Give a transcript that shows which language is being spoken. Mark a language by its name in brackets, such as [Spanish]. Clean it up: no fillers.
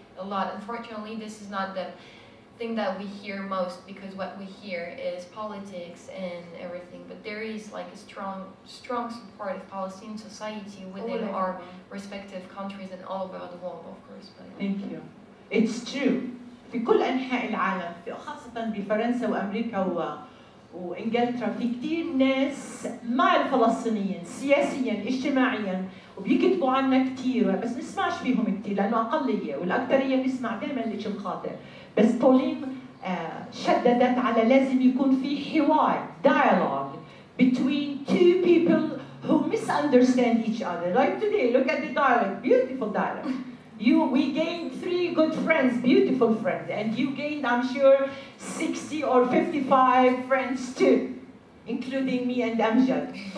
[English] Unfortunately, this is not the thing that we hear most, because what we hear is politics and everything. But there is like a strong support of Palestinian society within our respective countries and all over the world, of course. But, Thank you. It's true. [Arabic] في كل أنحاء العالم، خاصة بفرنسا وأمريكا وإنجلترا، في كثير ناس مع الفلسطينيين سياسيا اجتماعيا، وبيكتبوا عنا كثير، بس نسمعش فيهم كثير لأنه أقلية، والأكثرية بنسمع دائما الشيء الخاطئ. بس بولين شددت على لازم يكون في حوار [English] dialogue between two people who misunderstand each other. Like today, look at the dialogue, beautiful dialogue. We gained 3 good friends, beautiful friends, and you gained, I'm sure, 60 or 55 friends too, including me and Amjad.